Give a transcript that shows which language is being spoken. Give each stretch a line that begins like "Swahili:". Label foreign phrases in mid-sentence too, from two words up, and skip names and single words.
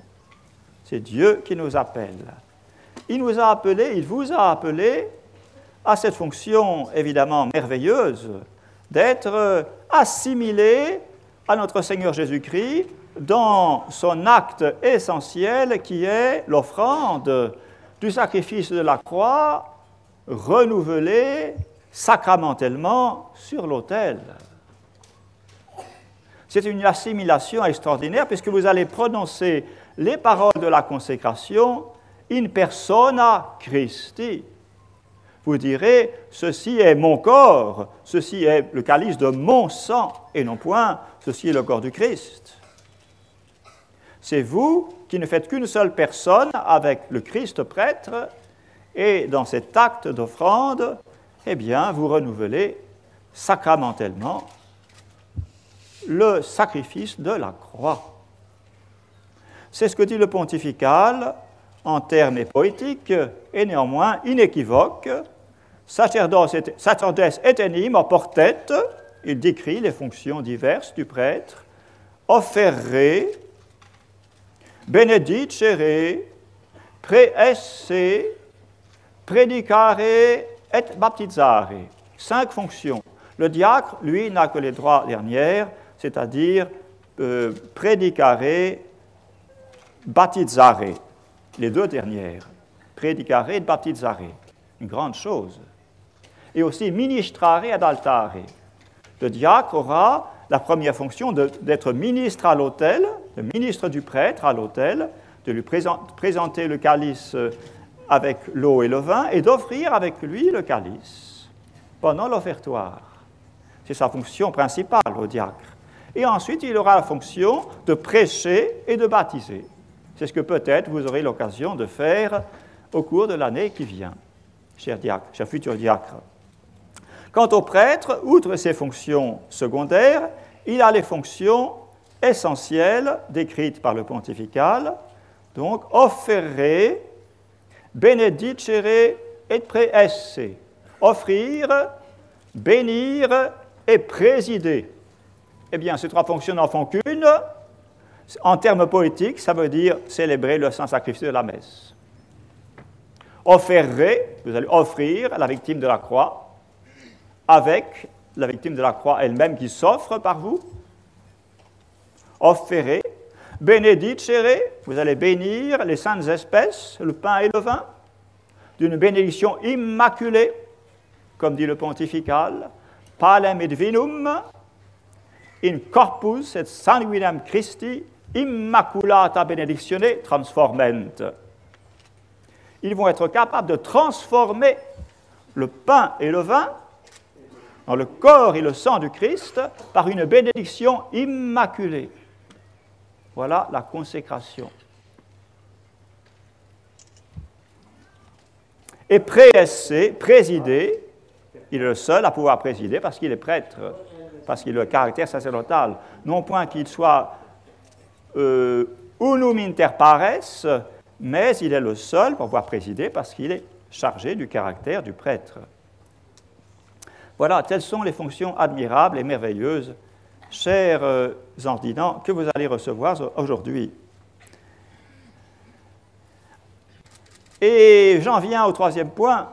French: C'est Dieu qui nous appelle. Il nous a appelés, il vous a appelés à cette fonction évidemment merveilleuse d'être assimilés à notre Seigneur Jésus-Christ dans son acte essentiel qui est l'offrande du sacrifice de la croix renouvelé sacramentellement sur l'autel. C'est une assimilation extraordinaire puisque vous allez prononcer les paroles de la consécration
Latin: in persona Christi.
French: Vous direz, ceci est mon corps, ceci est le calice de mon sang, et non point, ceci est le corps du Christ. C'est vous qui ne faites qu'une seule personne avec le Christ prêtre, et dans cet acte d'offrande, eh bien, vous renouvelez sacramentellement le sacrifice de la croix. C'est ce que dit le pontifical en termes poétiques et néanmoins inéquivoques.
Latin: Sacerdotes etenim oportet,
French: il décrit les fonctions diverses du prêtre,
Latin: offerre, benedicere, praesse, predicare et baptizare.
French: 5 fonctions. Le diacre, lui, n'a que les 3 dernières, c'est-à-dire
Latin: predicare, baptizare.
French: Les 2 dernières.
Latin: Predicare et baptizare.
French: Une grande chose. Et aussi
Latin: ministrare ad altare.
French: Le diacre aura la première fonction d'être ministre à l'autel, le ministre du prêtre à l'autel, de lui présenter le calice avec l'eau et le vin et d'offrir avec lui le calice pendant l'offertoire. C'est sa fonction principale au diacre. Et ensuite, il aura la fonction de prêcher et de baptiser. C'est ce que peut-être vous aurez l'occasion de faire au cours de l'année qui vient, cher diacre, cher futur diacre. Quant au prêtre, outre ses fonctions secondaires, il a les fonctions essentielles décrites par le pontifical, donc
Latin: offerre, benedicere et praesse,
French: offrir, bénir et présider. Eh bien, ces 3 fonctions n'en font qu'une. En termes poétiques, ça veut dire célébrer le saint sacrifice de la messe. Offerre, vous allez offrir la victime de la croix, avec la victime de la croix elle-même qui s'offre par vous.
Latin: Offerre, benedicere,
French: vous allez bénir les saintes espèces, le pain et le vin, d'une bénédiction immaculée, comme dit le pontifical,
Latin: palem et vinum, in corpus et sanguinem Christi immaculata benedictione transforment.
French: Ils vont être capables de transformer le pain et le vin dans le corps et le sang du Christ par une bénédiction immaculée. Voilà la consécration. Et présider, il est le seul à pouvoir présider parce qu'il est prêtre, parce qu'il a le caractère sacerdotal. Non point qu'il soit
Latin: unum inter pares,
French: mais il est le seul pour pouvoir présider parce qu'il est chargé du caractère du prêtre. Voilà, telles sont les fonctions admirables et merveilleuses, chers ordinants, que vous allez recevoir aujourd'hui. Et j'en viens au troisième point.